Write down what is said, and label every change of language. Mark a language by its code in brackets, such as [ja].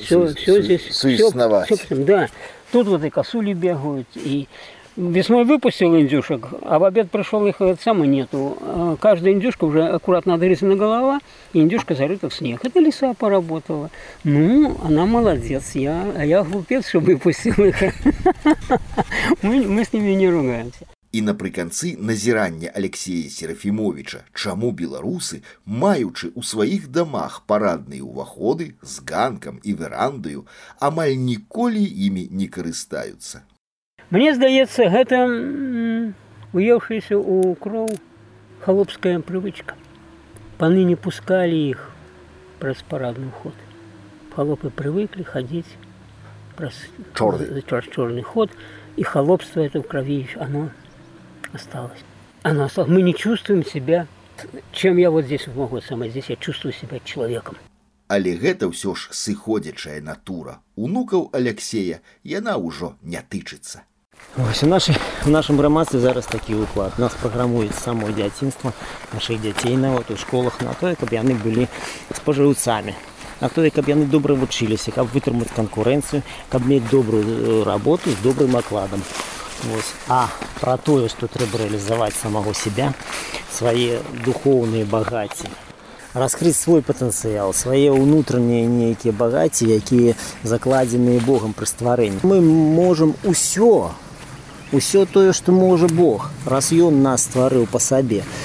[ru] Все здесь. Да. Тут вот и косули бегают, и весной выпустил индюшек, а в обед пришел, их самой нету. Каждая индюшка уже аккуратно отрезана голова, и индюшка зарыта в снег. Это лиса поработала. Ну, она молодец, я глупец, что выпустил их. Мы с ними не ругаемся. [be] І напрыканцы назірання Алексея Серафімовіча, чаму беларусы, маючы ў сваіх дамах парадныя ўваходы з ганкам і верандаю, амаль ніколі імі не карыстаюцца. Мне здаецца, гэта уеўшыся ў кроў халопская прывычка. Паны не пускалі іх праз парадны ўход. Халопы прывыклі хадзіць праз чорны ход, і халопства это ў крові, [ru] оно осталось. Она осталась. Мы не чувствуем себя, чем я вот здесь могу сама. Здесь я чувствую себя человеком. [be] Але гэта ўсё ж сыходзячая натура. Унукаў Аляксея яна ўжо не тычыцца. Ось, [ru] в нашем [be] грамадстве зараз такі ўклад. Нас праграмуюць само дзяцінства нашых дзяцей нават у школах на тое, каб яны былі спажыўцамі. А то, каб яны добра вучыліся, каб вытрымаць канкурэнцыю, каб мець добрую работу з добрым акладам. Ось. [ru] А про то, что треба реализовать самого себя, свои духовные богати, раскрыть свой потенциал, свои внутренние некие богати, которые закладены Богом при створении. Мы можем все то, что может Бог, раз он нас створил по себе.